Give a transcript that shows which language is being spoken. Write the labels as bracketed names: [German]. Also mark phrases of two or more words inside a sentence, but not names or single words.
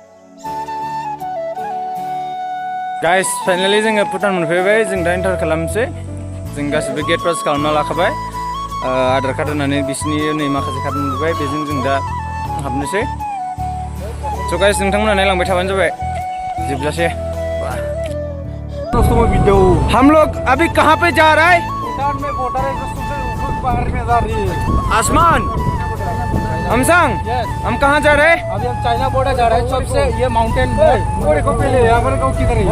[English] guys finally [Bodo] जोङो भुटान मोनफैबाय। जों दा एन्टार खालामनोसै। जों गासिबो [English] gate pass [Bodo] खालामना लाखाबाय, आधार कार्ड होनानै बिसोरनि नै माखासे कार्ड मोनबाय, बेजों जों दा हाबनोसै। [English] so guys [Bodo] नोंथांमोना नायलांबाय थाबानो जाबाय जोबजासे। [Hindi] हम लोग अभी कहाँ पे जा रहा है? भूटान में बॉर्डर है जो सबसे बाहर में जा रही है। आसमान हमसंग हम कहाँ जा रहे हैं? अभी हम चाइना बॉर्डर जा रहे हैं। सबसे ये माउंटेन को देखो पहले, यहाँ पर किधर है?